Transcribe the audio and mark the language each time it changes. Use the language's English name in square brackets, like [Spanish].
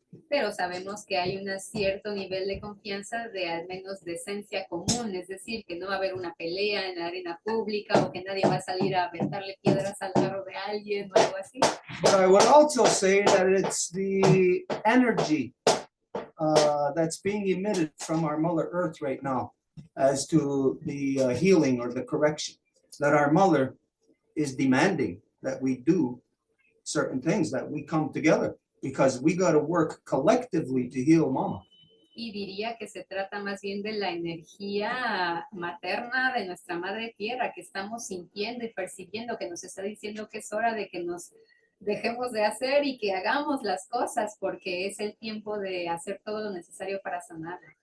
[Spanish] Pero sabemos que hay un cierto nivel de confianza de al menos decencia común, es decir, que no va a haber una pelea en la arena pública o que nadie va a salir a aventarle piedras al carro de alguien o algo así. [English] But I would also say that it's the energy that's being emitted from our Mother Earth right now as to the healing or the correction, that our Mother is demanding that we do certain things, that we come together, because we got to work collectively to heal Mama. [Spanish] Y diría que se trata más bien de la energía materna de nuestra Madre Tierra que estamos sintiendo y percibiendo, que nos está diciendo que es hora de que nos dejemos de hacer y que hagamos las cosas porque es el tiempo de hacer todo lo necesario para sanar.